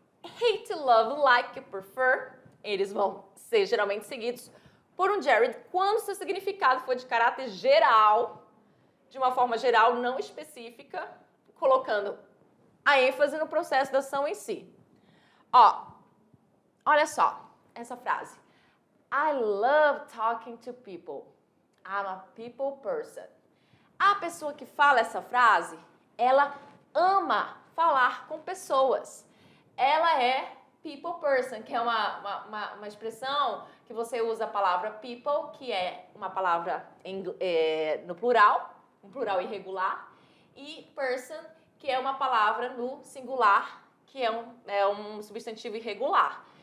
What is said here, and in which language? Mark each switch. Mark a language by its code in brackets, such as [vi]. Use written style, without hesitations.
[pt] Hate, love, like, prefer, eles vão ser geralmente seguidos por um gerund quando seu significado for de caráter geral, de uma forma geral, não específica, colocando a ênfase no processo da ação em si. Ó, olha só essa frase. [en] I love talking to people. I'm a people person. [pt] A pessoa que fala essa frase, ela ama falar com pessoas. Ela é people person, que é uma expressão que você usa a palavra people, que é uma palavra no plural, um plural irregular, e person, que é uma palavra no singular, que é um substantivo irregular.